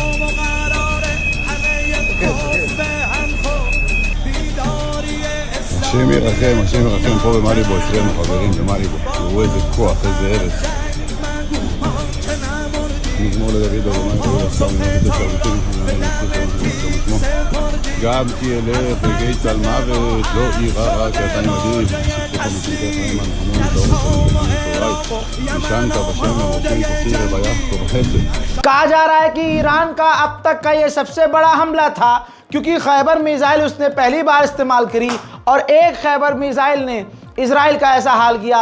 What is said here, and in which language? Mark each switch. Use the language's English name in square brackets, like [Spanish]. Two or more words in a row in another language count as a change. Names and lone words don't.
[Hebrew] השם ירחם, השם ירחם פה במאליבו, אצלנו חברים במאליבו. תראו איזה כוח, איזה ארץ. מזמור לדוד במאליבו, גם כי אלך רגעי צל מוות, לא אירא רע כי אתה עמדי. [Hindi] कहा जा रहा है कि ईरान का अब तक का ये सबसे बड़ा हमला था, क्योंकि खैबर मिसाइल उसने पहली बार इस्तेमाल करी और एक खैबर मिसाइल ने इजराइल का ऐसा हाल किया।